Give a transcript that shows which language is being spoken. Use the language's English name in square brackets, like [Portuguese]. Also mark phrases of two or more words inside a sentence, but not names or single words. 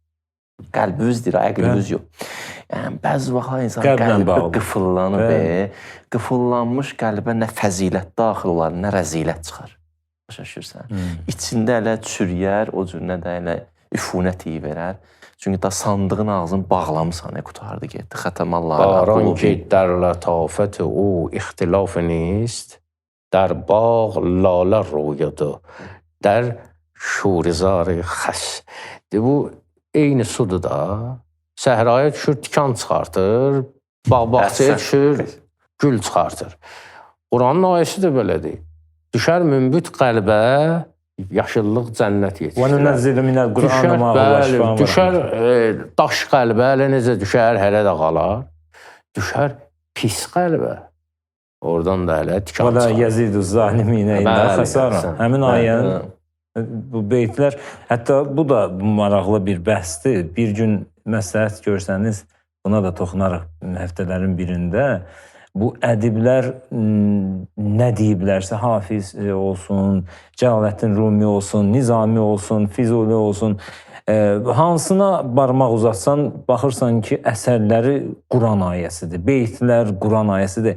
[Azerbaijani] Qəlbiniz deyir, əqliniz yox. Yəni, bəzi vaxt insan qəlbi qıfıllanıb, qıfıllanmış qəlbə nə fəzilət daxil olar, nə rəzilət çıxar. Başa. İçində elə çürüyər, o cür nə də elə üfunət iyi verər. Çünki da sandığın ağzını bağlamısan, qutardı getdi. Qaran ki, [Persian] در لطافت او اختلاف نیست، در باغ لاله رویده، در شوره‌زار خس. [Azerbaijani] Bu eyni sudur da. Səhraya düşür, tikan çıxartır, bağ-bağçaya düşür, gül çıxartır. Quranın ayəsi də belədir. Düşər mümbit qəlbə, yaşıllıq cənnət yetişdirər. [Arabic] وَنُنَزِّلُ مِنَ الْقُرْآنِ مَا هُوَ شِفَاءٌ. [Azerbaijani] Düşər daş qəlbə, elə necə düşər, hələ də qalar. Düşər pis qəlbə. Oradan da hələ tikan çıxar. [Arabic] وَلَا يَزِيدُ الظَّالِمِينَ إِلَّا خَسَارًا. [Azerbaijani] Həmin ayənin bu beytlər, hətta bu da maraqlı bir bəhsdir. Bir gün məsləhət görsəniz, buna da toxunaraq həftələrin birində, bu ədiblər nə deyiblərsə, Hafiz olsun, Cəlaləddin Rumi olsun, Nizami olsun, Füzuli olsun, hansına barmaq uzatsan, baxırsan ki, əsərləri Quran ayəsidir, beytlər Quran ayəsidir.